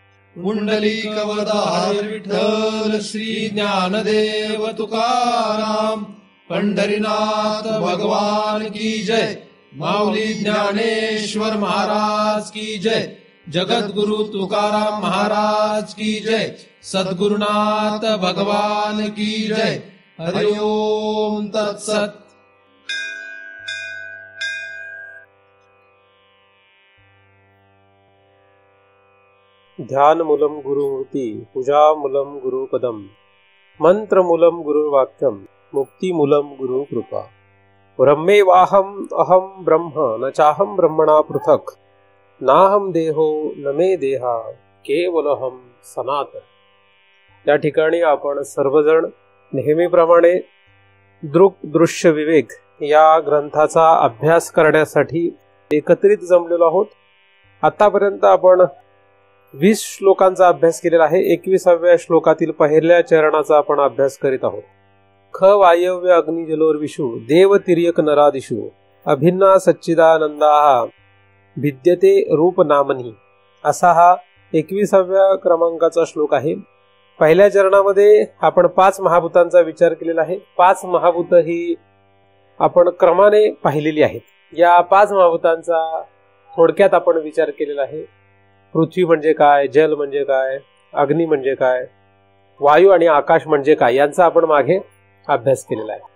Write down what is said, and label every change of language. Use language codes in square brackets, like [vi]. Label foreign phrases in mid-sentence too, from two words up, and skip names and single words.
[mr] पुंडलिकवरदार विठ्ठल श्री ज्ञानदेव तुकाराम, पंढरीनाथ भगवान [hi] की जय, [mr] माऊली ज्ञानेश्वर महाराज [hi] की जय, [mr] जगद्गुरु तुकाराम महाराज [hi] की जय, [mr] सद्गुरुनाथ भगवान [hi] की जय। [sa] हरि ओम तत्सत। ध्यानमूलं गुरुमूर्ति, पूजामूलं गुरुपदम, मंत्रमूलं गुरुवाक्यम, मुक्तिमूलं गुरुकृपा। ब्रह्मेवाहम् अहं ब्रह्म न चाहं ब्रह्मणा पृथक्, नाहं देहो न मे देहा केवलहं सनातन। [mr] या ठिकाणी आपण सर्वजण नेहमीप्रमाणे दृश्य विवेक या ग्रंथाचा अभ्यास करण्यासाठी एकत्रित जमलेलो आहोत। आतापर्यंत आपण 20 श्लोकांचा अभ्यास केलेला आहे। 21व्या श्लोकातील पहिल्या चरणाचा आपण अभ्यास करीत आहोत। [sa] ख वायव्य अग्निजलोर्विषु देव तिर्यक नरादिषु अभिन्ना सच्चिदानंदाः भिद्यते रूप नामनी, [mr] असा हा 21व्या क्रमांकाचा श्लोक आहे। पहिल्या चरणामध्ये आपण 5 महाभूतांचा विचार केलेला आहे। 5 महाभूत ही आपण क्रमाने पाहिलेली आहेत। या 5 महाभूतांचा थोडक्यात आपण विचार केलेला आहे। पृथ्वी म्हणजे काय, जल म्हणजे काय, अग्नी म्हणजे काय, वायू आणि आकाश म्हणजे काय, यांचा आपण मागे अभ्यास केलेला आहे।